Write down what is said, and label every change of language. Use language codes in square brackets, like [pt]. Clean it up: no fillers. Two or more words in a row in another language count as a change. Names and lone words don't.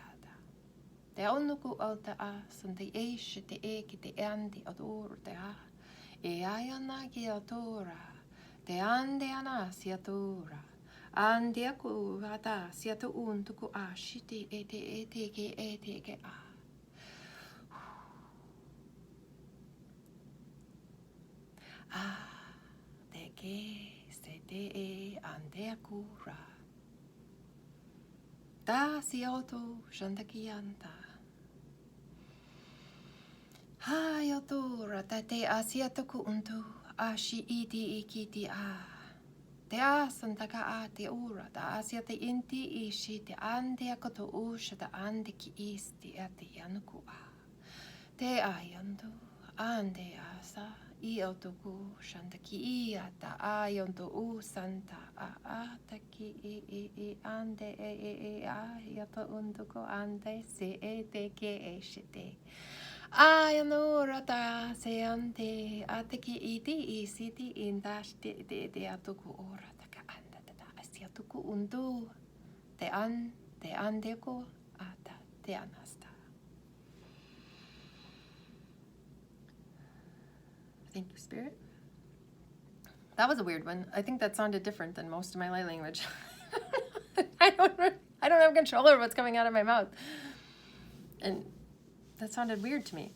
[en] Te aunuku au te san te eishi te ki te andi aturu te e ayana ki atura, te ande ana si atura, andi aku ata si atu untuku shiti e te ke te ke se te ande akura. Ta si auto shantakianta. Hayatura te asiatoku untu ashi iti ikiti te asantaka te ura ta asiate inti ishi te ande akoto usha ta ande ki isti ate yanuku te ayantu ande asa I autoku shantaki ata ayonto usanta ataki ande yato untuko ande se te ke shite. Ayanura ta se ante ateki iti isiti indash te atuku ora taka anda ta asiatuku undu te andeko ata te anasta. Thank you, Spirit. That was a weird one. I think that sounded different than most of my light language. I don't have control over what's coming out of my mouth. And that sounded weird to me.